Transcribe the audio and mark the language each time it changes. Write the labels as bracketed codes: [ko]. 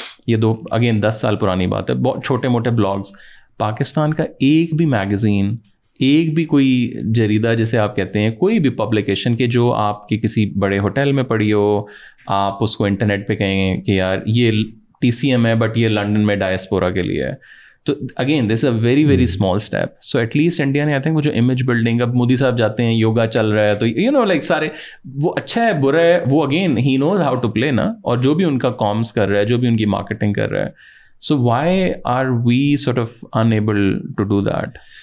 [ur] یہ 10 سال پرانی بات ہے, بہت چھوٹے موٹے بلاگس. پاکستان کا ایک بھی میگزین, ایک بھی کوئی جریدہ جسے آپ کہتے ہیں, کوئی بھی پبلیکیشن کہ جو آپ کی کسی بڑے ہوٹل میں پڑھی ہو, آپ اس کو انٹرنیٹ پہ کہیں کہ یار یہ TCM ہے بٹ یہ لنڈن میں ڈائسپورا کے لیے ہے. [en] تو again this a very very small step. So at least [ur] India نے [en] I think [ur] وہ جو امیج بلڈنگ, اب مودی صاحب جاتے ہیں, یوگا چل رہا ہے تو لائک سارے وہ اچھا ہے برا ہے, وہ [en] again he knows how to play [ur] نا, اور جو بھی ان کا کامس کر رہا ہے, جو بھی ان کی مارکیٹنگ کر رہا ہے. [en] So why are we sort of enable to do that?